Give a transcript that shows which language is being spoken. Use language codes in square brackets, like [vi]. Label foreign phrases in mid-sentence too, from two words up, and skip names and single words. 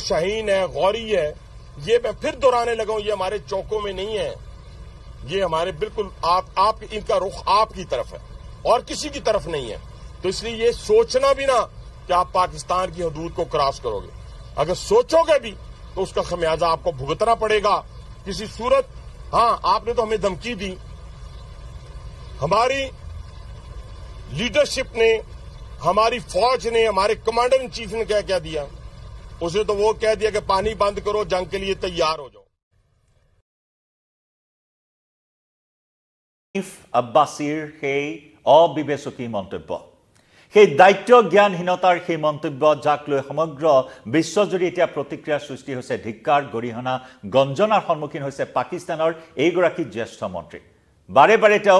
[ur] شاہین ہے غوری ہے یہ میں پھر دہرانے لگا ہوں یہ ہمارے چوکوں میں نہیں ہے یہ ہمارے بالکل آپ ان کا رخ آپ کی طرف ہے اور کسی کی طرف نہیں ہے تو اس لیے یہ سوچنا بھی نہ کہ آپ پاکستان کی حدود کو کراس کرو گے اگر سوچو گے بھی تو اس کا خمیازہ آپ کو بھگتنا پڑے گا کسی صورت ہاں آپ نے تو ہمیں دھمکی دی ہماری لیڈرشپ نے ہماری فوج نے ہمارے [en] commander in chief [ur] نے کیا دیا اسے تو وہ کہہ دیا کہ پانی بند کرو جنگ کے لیے تیار ہو جاؤ [as] আব্বাসীৰ সেই অবিবেচকী মন্তব্য সেই দায়িত্ব জ্ঞানহীনতাৰ সেই মন্তব্য যাক লৈ সমগ্ৰ বিশ্বজুৰি এতিয়া প্ৰতিক্ৰিয়াৰ সৃষ্টি হৈছে ধিক্কাৰ গৰিহণা গঞ্জনাৰ সন্মুখীন হৈছে পাকিস্তানৰ এইগৰাকী জ্যেষ্ঠ মন্ত্ৰী বাৰে বাৰে তেওঁ